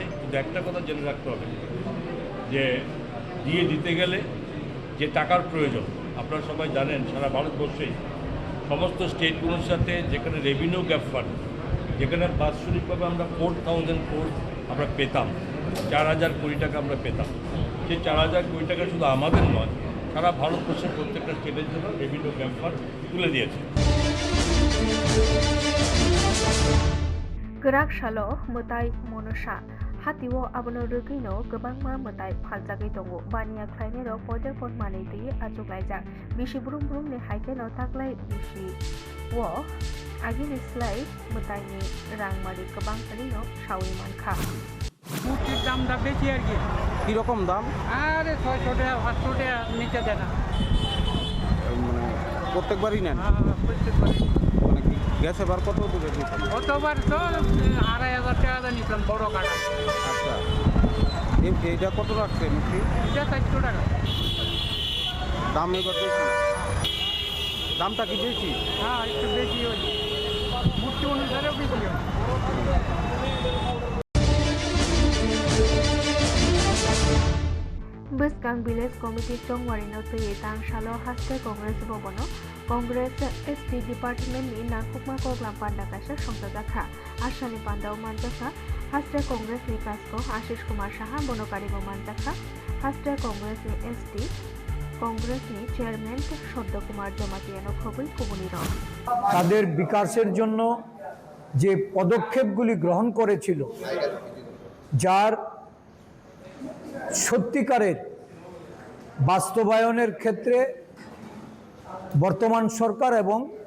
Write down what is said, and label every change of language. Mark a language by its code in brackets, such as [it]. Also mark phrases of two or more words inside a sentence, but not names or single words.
[bn] কিন্তু একটা কথা জেনে রাখতে হবে যে দিয়ে দিতে গেলে যে টাকার প্রয়োজন, আপনারা সবাই জানেন সারা ভারতবর্ষেই সমস্ত স্টেটগুলোর সাথে যেখানে [en] revenue gap fund, [bn] যেখানে বাৎসরিকভাবে আমরা 4,000 crore আমরা পেতাম, 4,000 কোটি টাকা আমরা পেতাম, সেই 4,000 কোটি টাকা শুধু আমাদের নয়, সারা ভারতবর্ষের প্রত্যেকটা স্টেটের জন্য [en] revenue gap fund [bn] তুলে দিয়েছে। [trp] Gerak shalo mutai monosha hatiwo abono rugino gobangma mutai phaljagui tongo baniya khlainai rok poder pot manei tui achuklaijak bisi brum brum ni haike no taklai bisi wo agini slai mutai ni rangmari gobang kali no shawi mankha [bn] মুরগির দামটা বেশি আর কি। কিরকম দাম? আরে 600 টাকা 500 টাকা নিচে দেয় না। মানে প্রত্যেকবারই নেন? প্রত্যেকবার মানে কি গ্যাস এবার কত দূরে দিচ্ছেন? গতবার তো 2,500 টাকা দিয়ে নিতাম বড় কাটা। আচ্ছা, এইটা কত রাখছে মুরগি? এটা 400 টাকা। দাম এবার বেশি? দামটা কি বেশি? হ্যাঁ একটু বেশি হয়, মুরগি অনুসারেও বেশি হয়। [trp] Buskang Village Committee Tongwari no tui tang shalo haste Congress bobono Congress ST Department ni nakukma koklam panda kaisa songjakha Ashani Pandao manjakha haste Congress ni kasko Ashish Kumar Saha bonokari bo manjakha haste Congress ni ST Congress ni Chairman Shoddo Kumar Jomatiano khobui kubuni ro [bn] তাদের বিকাশের জন্য যে পদক্ষেপগুলি গ্রহণ করেছিল, যার সত্যিকারের বাস্তবায়নের ক্ষেত্রে বর্তমান সরকার এবং